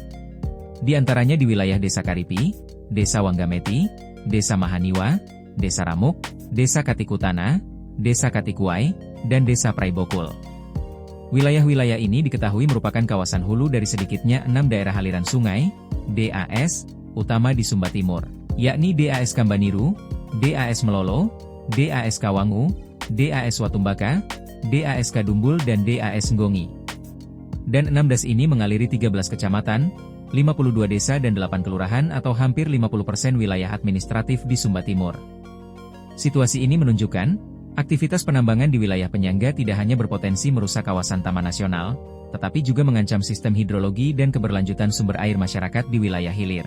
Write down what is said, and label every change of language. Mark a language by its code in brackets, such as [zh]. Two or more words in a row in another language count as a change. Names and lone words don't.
[id] Di antaranya di wilayah Desa Karipi, Desa Wanggameti, Desa Mahaniwa, Desa Ramuk, Desa Katikutana, Desa Katikuai, dan Desa Praibokul. Wilayah-wilayah ini diketahui merupakan kawasan hulu dari sedikitnya 6 daerah aliran sungai, DAS, utama di Sumba Timur, yakni DAS Kambaniru, DAS Melolo, DAS Kawangu, DAS Watumbaka, DAS Kadumbul dan DAS Nggongi. Dan 6 DAS ini mengaliri 13 kecamatan, 52 desa dan 8 kelurahan atau hampir 50% wilayah administratif di Sumba Timur. Situasi ini menunjukkan, aktivitas penambangan di wilayah penyangga tidak hanya berpotensi merusak kawasan taman nasional, tetapi juga mengancam sistem hidrologi dan keberlanjutan sumber air masyarakat di wilayah hilir.